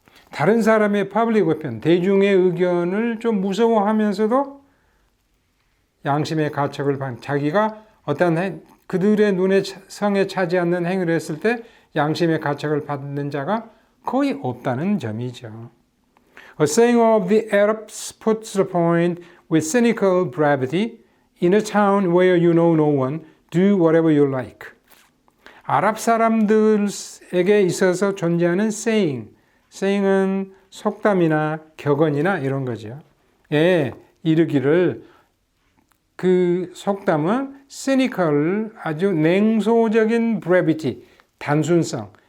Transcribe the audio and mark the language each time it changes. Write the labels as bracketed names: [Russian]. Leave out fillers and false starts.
[Korean] 다른 사람의 public opinion, 대중의 의견을 좀 무서워하면서도 양심의 가책을 받는, 자기가 어떤 그들의 눈에 성에 차지 않는 행위를 했을 때 양심의 가책을 받는 자가 거의 없다는 점이죠. [English] A saying of the Arabs puts the point with cynical brevity. In a town where you know no one, do whatever you like. [Korean] 아랍 사람들에게 있어서 존재하는 saying은 속담이나 격언이나 이런 거죠. 이르기를 그 속담은 cynical, 아주 냉소적인 brevity, 단순성.